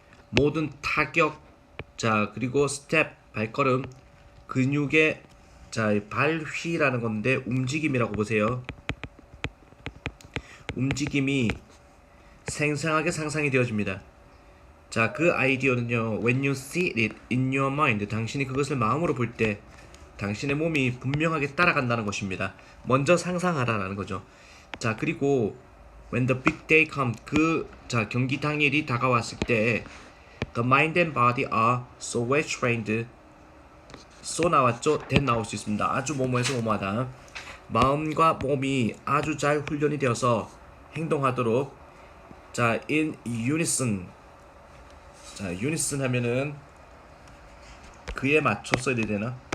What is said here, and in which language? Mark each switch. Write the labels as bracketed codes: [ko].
[ko] 모든 타격. 그리고 스텝, 발걸음, 근육의 발휘라는 건데 움직임이라고 보세요. 움직임이 생생하게 상상이 되어집니다. 그 아이디어는요, [en] when you see it in your mind, [ko] 당신이 그것을 마음으로 볼 때 당신의 몸이 분명하게 따라간다는 것입니다. 먼저 상상하라는 거죠. [en] 그리고 when the big day comes, [ko] 경기 당일이 다가왔을 때 [en] the mind and body are so well trained. [ko] so 나왔죠? that 나올 수 있습니다. 아주 뭐뭐해서 뭐뭐하다. 마음과 몸이 아주 잘 훈련이 되어서 행동하도록. [en] in unison. [ko] unison 하면은 그에 맞춰 써야 되나?